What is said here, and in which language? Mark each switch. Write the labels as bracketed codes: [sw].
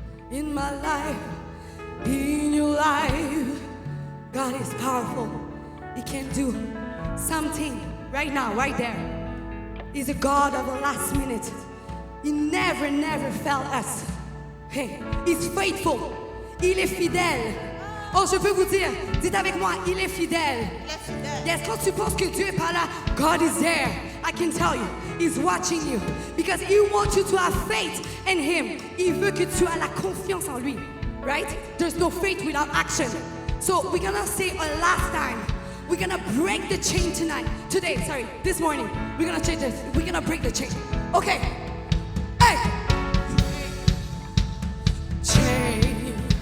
[en] In my life, in your life, God is powerful. He can do something right now, right there. He's a God of the last minute. He never, never failed us. Hey, he's faithful. [fr] Il est fidèle. Oh, je peux vous dire, dites avec moi, il est fidèle. Yes, quand tu penses que Dieu est pas là, [en] God is there. I can tell you, He's watching you because He wants you to have faith in Him. [fr] Il veut que tu aies la confiance en lui, right? [en] There's no faith without action. So we're gonna say a last time. We're gonna break the chain tonight. This morning. We're gonna change this. We're gonna break the chain. Okay. Hey. Chain.